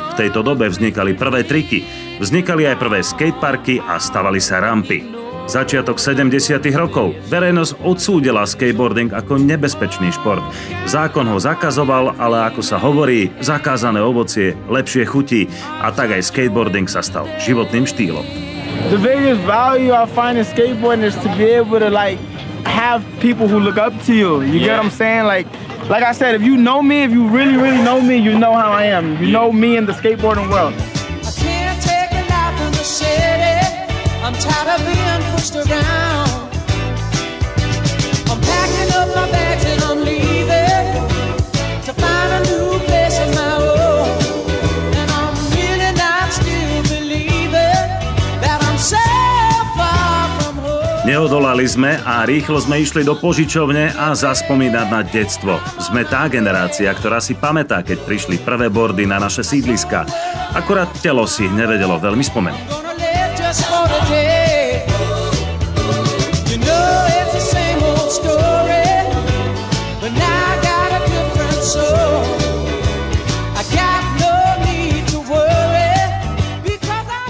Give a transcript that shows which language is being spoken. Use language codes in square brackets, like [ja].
[sk] V tejto dobe vznikali prvé triky, vznikali aj prvé skateparky a stavali sa rampy. Začiatok 70. rokov. Verejnosť odsúdila skateboarding ako nebezpečný šport. Zákon ho zakazoval, ale ako sa hovorí, zakázané ovocie lepšie chutí a tak aj skateboarding sa stal životným štýlom. [en] The biggest value I find in skateboarding is to be able to have people who look up to you. You get what I'm saying? Like I said, if you know me, if you really know me, you know how I am. You know me in the skateboarding world. I can't take a life in the city. I'm tired of being pushed around. I'm packing up my bags and I'm leaving to find a new place of my own. And I'm really not still believing that I'm so far from home. [sk] Neodolali sme a rýchlo sme išli do požičovne a zaspomínať na detstvo. Sme tá generácia, ktorá si pamätá, keď prišli prvé boardy na naše sídliska. Akorát telo si nevedelo veľmi spomenúť. [en] For the day. You know it's the same old story, but now I got a different soul. I got no need to worry because